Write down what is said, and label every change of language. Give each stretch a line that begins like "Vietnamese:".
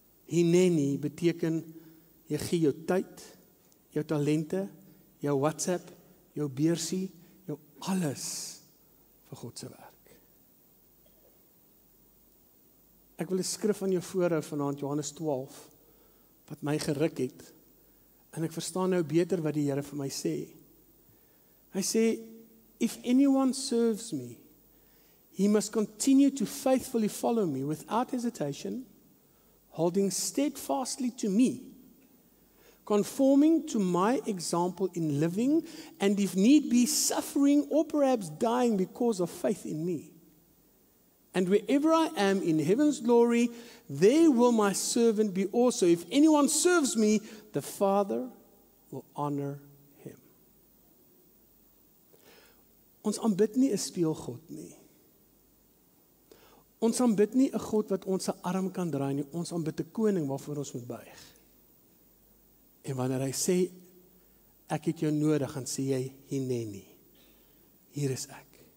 Afrikaans: Hineni beteken, jy gee jou tyd, jou talente, jou WhatsApp, jou beursie, jou alles vir God se werk. Ek wil 'n skrif aan jou voorhou vanaand, Johannes 12, wat my geruk het, en ek verstaan nou beter wat die Here vir my sê. Hy sê,
English: if anyone serves me, he must continue to faithfully follow me without hesitation, holding steadfastly to me, conforming to my example in living, and if need be, suffering or perhaps dying because of faith in me. And wherever I am in heaven's glory, there will my servant be also. If anyone serves me, the Father will honor him.
Afrikaans: Ons aanbid nie 'n speelgod nie. Ons aanbid nie 'n God wat ons se arm kan draai nie. Ons aanbid 'n koning waarvoor ons moet buig. En wanneer hy sê, ek het jou nodig, dan sê jy, hineni. Hier is ek.